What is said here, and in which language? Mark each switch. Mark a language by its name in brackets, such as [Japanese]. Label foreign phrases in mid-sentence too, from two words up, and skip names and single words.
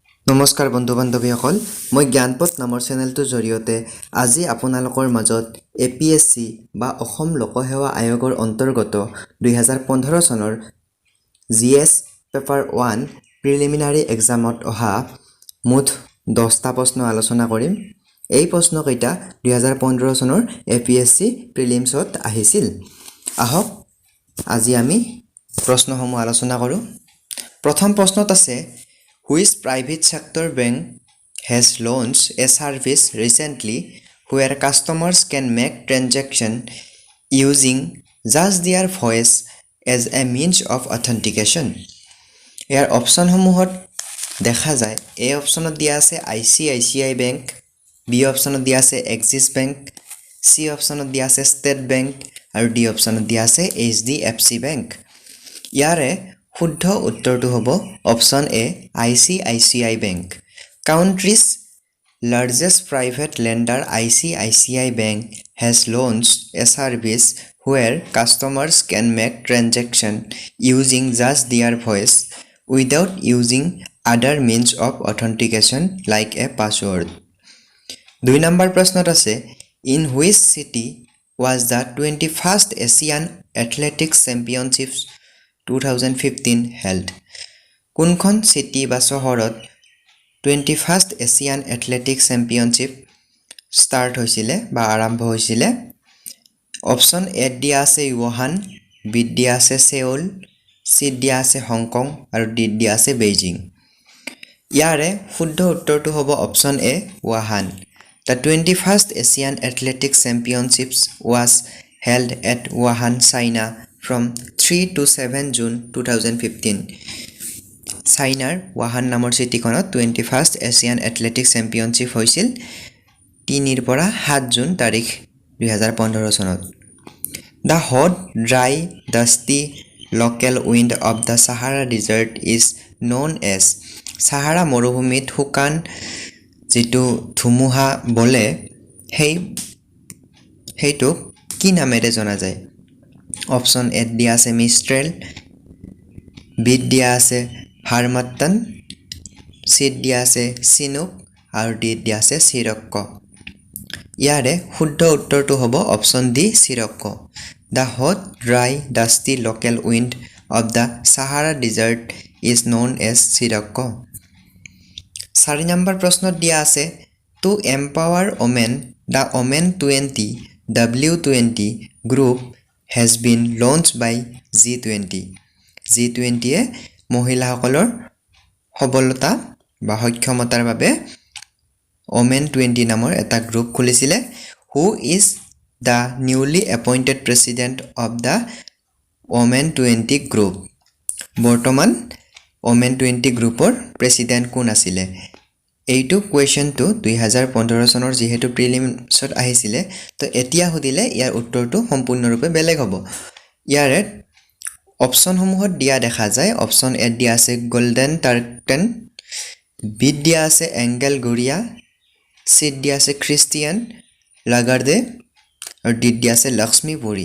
[Assamese] নমস্কাৰ বন্ধু বান্ধৱীসকল মই জ্ঞানপথ নামৰ চেনেলটোৰ জৰিয়তে আজি আপোনালোকৰ মাজত APSC বা অসম লোকসেৱা আয়োগৰ অন্তৰ্গত 2015 চনৰ GS [English] paper 1 preliminary [Assamese] এক্সামত অহা মুঠ 10টা প্ৰশ্ন আলোচনা কৰিম। এই প্ৰশ্নকেইটা 2015 চনৰ APSC প্ৰিলিমছত আহিছিল। আহক আজি আমি প্ৰশ্নসমূহ আলোচনা কৰোঁ। প্ৰথম প্ৰশ্নত আছে [English] Which private sector bank has launched a service recently where customers can make transaction using just their voice as a means of authentication? [Assamese] ইয়াৰ অপশ্যনসমূহত দেখা যায় A অপশ্যনত দিয়া আছে ICICI বেংক, B অপশ্যনত দিয়া আছে এক্সিছ বেংক, C অপশ্যনত দিয়া আছে ষ্টেট বেংক আৰু D অপশ্যনত দিয়া আছে HDFC বেংক। ইয়াৰে শুদ্ধ উত্তৰটো হ'ব অপশ্যন A ICICI Bank. [English] Country's largest private lender ICICI Bank has launched a service where customers can make transaction using just their voice without using other means of authentication like a password. [Assamese] 2 নম্বৰ প্ৰশ্নত আছে [English] In which city was the 21st Asian Athletics Championships 2015 held? [Assamese] কোনখন সিটি বা চহৰত 21st এছিয়ান এথলেটিক্স চেম্পিয়নশ্বিপ ষ্টাৰ্ট হৈছিলে বা আৰম্ভ হৈছিলে? অপশ্যন এ দিয়া আছে ৱুহান, বি দিয়া আছে সেউল, চি দিয়া আছে হংকং আৰু ডি দিয়া আছে বেইজিং। ইয়াৰে শুদ্ধ উত্তৰটো হ'ব অপশ্যন এ ৱুহান। [English] The 21st Asian Athletics Championships was held at Wuhan, China from 3 to 7 June 2015. [Assamese] চাইনাৰ ৱাহান নামৰ চিটিখনত 21st এছিয়ান এথলেটিক্স চেম্পিয়নশ্বিপ হৈছিল 3 পৰা 7 জুন তাৰিখ 2015 চনত। [English] The hot, dry, dusty local wind of the Sahara Desert is known as [Assamese] সাহাৰা মৰুভূমিত শুকান যিটো ধুমুহা বলে সেইটোক কি নামেৰে জনা যায়? অপশ্যন এ দিয়া আছে মিষ্ট্ৰেল, বি দিয়া আছে হাৰমাত্তান, চি দিয়া আছে চিনুক আৰু ডি দিয়া আছে চিৰক্ক। ইয়াৰে শুদ্ধ উত্তৰটো হ'ব অপশ্যন ডি চিৰক্ক। [English] The hot, dry, dusty local wind of the Sahara Desert is known as চিৰক্ক। [Assamese] 4 নম্বৰ প্ৰশ্নত দিয়া আছে [English] To empower women, the Women 20 W20 group has been launched by G20. [Assamese] G20 মহিলাসকলৰ সবলতা বা সক্ষমতাৰ বাবে Women 20 নামৰ এটা গ্ৰুপ খুলিছিলে। [English] Who is the newly appointed president of the Women 20 group? [Assamese] বৰ্তমান Women 20 গ্ৰুপৰ প্ৰেছিডেণ্ট কোন আছিলে? এইটো কুৱেশ্যনটো 2015 চনৰ যিহেতু প্ৰিলিমছত আহিছিলে তো এতিয়া সুধিলে ইয়াৰ উত্তৰটো সম্পূৰ্ণৰূপে বেলেগ হ'ব। ইয়াৰে অপশ্যনসমূহত দিয়া দেখা যায় অপশ্যন এ দিয়া আছে গোল্ডেন টাৰ্কটেন, বি দিয়া আছে এংগেল গুৰিয়া, চি দিয়া আছে খ্ৰীষ্টিয়ান লাগাৰ্ডে আৰু ডি দিয়া আছে লক্ষ্মীপুৰী।